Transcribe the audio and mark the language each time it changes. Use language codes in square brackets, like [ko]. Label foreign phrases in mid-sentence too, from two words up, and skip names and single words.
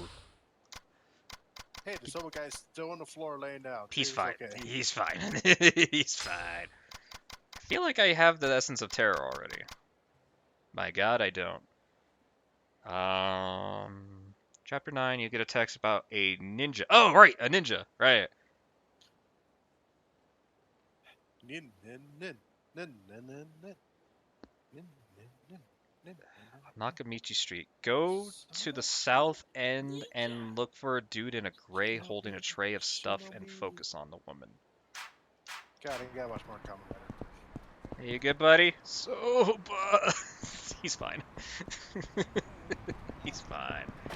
[en] Hey, the sober guy's still on the floor laying down. He's He's fine. okay. He's fine. He's fine. I feel like I have the essence of terror already. My god, I don't. Chapter 9, you get a text about a ninja. Oh, right, a ninja. Right. Nin, nin, nin, nin, nin, nin, nin. Nin, nin, nin, nin, nin, Nakamichi Street. Go to the south end and look for a dude in a gray holding a tray of stuff and focus on the woman. God, I gotta watch more Kamen Rider. Are you good, buddy? Soba. He's fine. He's fine.